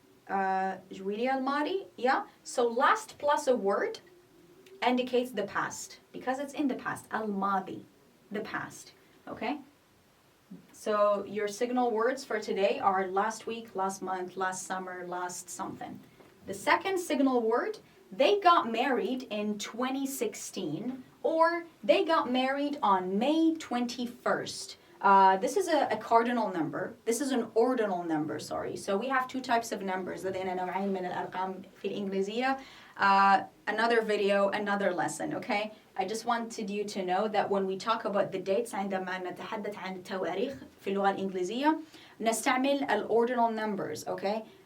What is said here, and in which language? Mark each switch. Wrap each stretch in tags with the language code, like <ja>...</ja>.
<ar>جويليا الماضي, yeah.</ar> <en>So last plus a word indicates the past because it's in the past.</en> <ar>الماضي,</ar> <en>the past. Okay. So your signal words for today are last week, last month, last summer, last something. The second signal word, they got married in 2016 or they got married on May 21st. This is a cardinal number. This is an ordinal number, sorry. So we have two types of numbers.</en> <ar>لدينا نوعين من الأرقام في الإنجليزية.</ar> <en>Another video, another lesson, okay? I just wanted you to know that when we talk about the dates</en> <ar>عندما نتحدث عن التواريخ في اللغة الإنجليزية نستعمل</ar> <en>الordinal numbers, okay?</en>